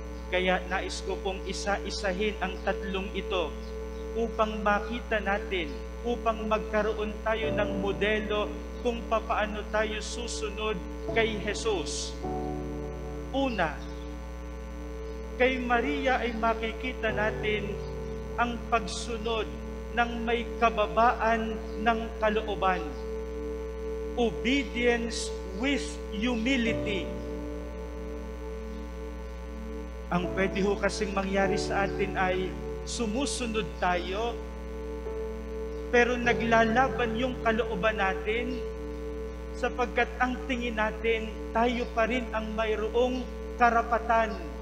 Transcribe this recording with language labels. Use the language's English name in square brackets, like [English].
[Filipino] Kaya nais ko pong isa-isahin ang tatlong ito upang makita natin, upang magkaroon tayo ng modelo kung papaano tayo susunod kay Jesus. Una, kay Maria ay makikita natin ang pagsunod ng may kababaan ng kalooban. [English] Obedience with humility. [Filipino] Ang pwede ho kasing mangyari sa atin ay sumusunod tayo, pero naglalaban yung kalooban natin sapagkat ang tingin natin, tayo pa rin ang mayroong karapatan.